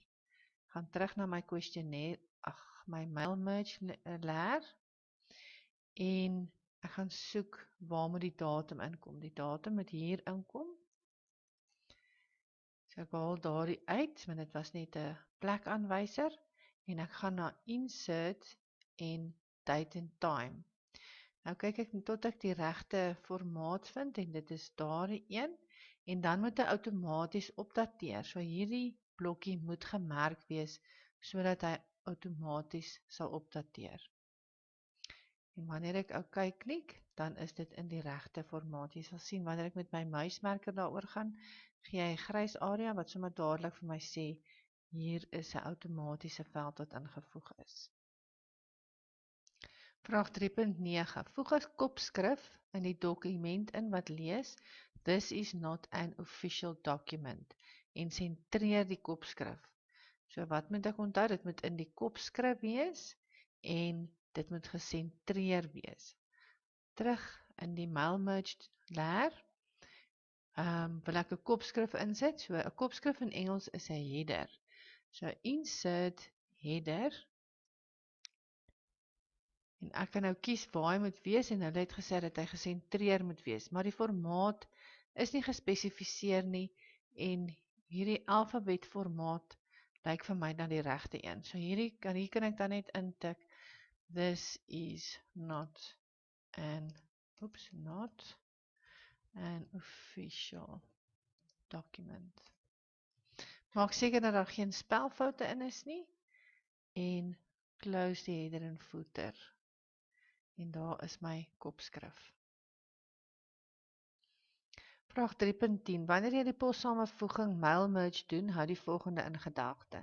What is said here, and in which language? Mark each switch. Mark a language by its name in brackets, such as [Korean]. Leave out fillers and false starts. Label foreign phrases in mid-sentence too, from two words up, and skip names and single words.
[Afrikaans] Gaan terug na my questionnaire, my MailMerge leer en ek gaan soek waar moet die datum inkom. Die datum moet hier inkom. So ek haal daardie uit, want dit was net 'n plekaanwyser en ek gaan na insert en [English] date and time. [Afrikaans] Nou kyk ek tot ek die regte formaat vind en dit is daardie een en dan moet hy outomaties opdateer. So hierdie blokkie moet gemerk wees sodat hy outomaties sal opdateer. En wanneer ek OK klik, dan is dit in die regte formaat. Jy sal sien wanneer ek met my muismerker daaroor gaan, gee hy 'n grys area wat sommer dadelik vir my sê hier is 'n outomatiese veld wat ingevoeg is. Vraag 3.9. Voeg 'n kopskrif in die dokument in wat lees [English] this is not an official document [Afrikaans] en sentreer die kopskrif. So wat moet ek onthou? Dit moet in die kopskrif wees en dit moet gesentreer wees. Terug in die MailMerge leer, wil ek 'n kopskrif insit. So 'n kopskrif in Engels is 'n header. [English] So insert header. [Afrikaans] En ek kan nou kies waar hy moet wees en hulle het gesê dat hy gesentreer moet wees. Maar die formaat is nie gespesifiseer nie en hierdie alfabet formaat lyk vir my dan die regte een. So hier kan ek dan net intik [English] this is not an official document. [Afrikaans] Maak seker dat daar geen spelfoute in is nie en close die header en footer. En daar is my kopskrif. Vraag 3.10. Wanneer jy die possamevoeging MailMerge doen, hou die volgende in gedagte.